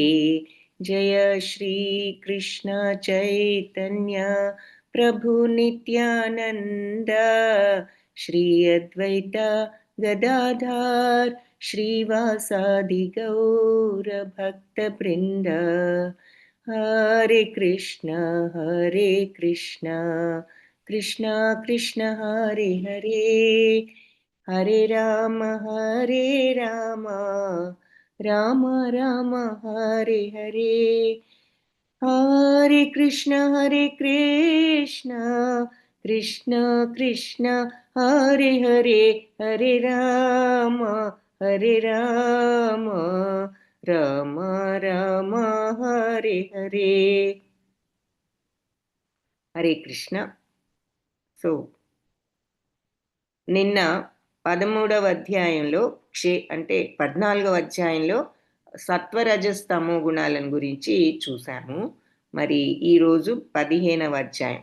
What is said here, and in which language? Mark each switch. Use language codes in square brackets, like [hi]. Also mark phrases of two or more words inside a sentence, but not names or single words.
[sa] జయ శ్రీ కృష్ణ చైతన్య ప్రభు నిత్యానంద శ్రీ అద్వైత గదాధార్ శ్రీవాసాది గౌర భక్త బృంద. హరే కృష్ణ కృష్ణ కృష్ణ హరే హరే హరే రామ రామ రామ హరే హరే. హరే కృష్ణ కృష్ణ కృష్ణ హరే హరే హరే రామ రామ రామ హరే హరే. హరే కృష్ణ. [te] సో నిన్న 13వ అధ్యాయంలో అంటే 14వ అధ్యాయంలో సత్వరజస్తమో గుణాలను గురించి చూసాము. మరి ఈరోజు 15వ అధ్యాయం.